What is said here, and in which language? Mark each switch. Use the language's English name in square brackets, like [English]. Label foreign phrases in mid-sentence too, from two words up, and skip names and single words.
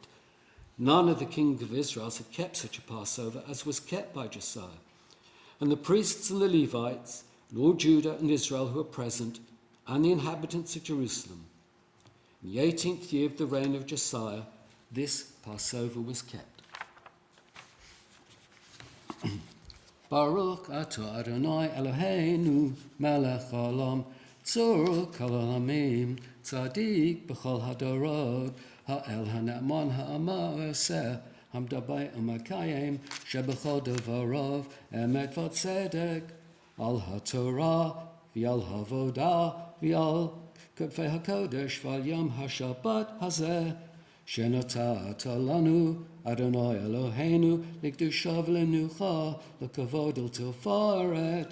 [English] None of the kings of Israel had kept such a Passover as was kept by Josiah. And the priests and the Levites, and all Judah and Israel who were present, and the inhabitants of Jerusalem. In the 18th year of the reign of Josiah, this Passover was kept. [Hebrew] ברוך אתה ה' אלוהינו מלך העולם צור כל העולמים צדיק בכל הדורות האל הנאמן האומר ועושה המדבר ומקיים שבכל דבריו, אמת וצדק על התורה ועל העבודה ועל כתבי הקודש ועל יום השבת הזה, שנתת לנו, אדוני אלוהינו, לקדושה ולמנוחה, לכבוד ולתפארת.